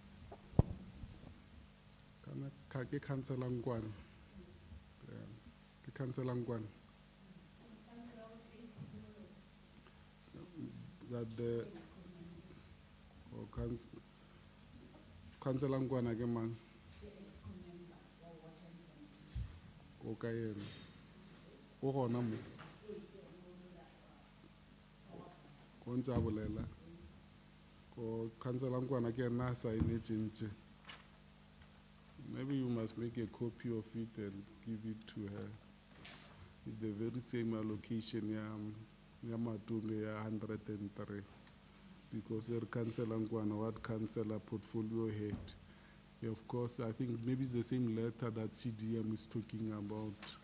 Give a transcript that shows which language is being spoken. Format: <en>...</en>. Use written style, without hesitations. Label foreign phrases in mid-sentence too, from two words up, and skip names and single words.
<en>That the Councillor Ngwana</en> <nso>ke mang? O ka yena. O gona mo. Ko ntse a bolela. Ko Councillor Ngwana ke na saenetse.</nso> <en>Maybe you must make a copy of it and give it to her. It's the very same allocation</en> <nso>ya Matume ya</nso> <en>103. Because your Councillor Ngwana, what Councillor portfolio head. Of course, I think maybe it's the same letter that CDM is talking about.</en>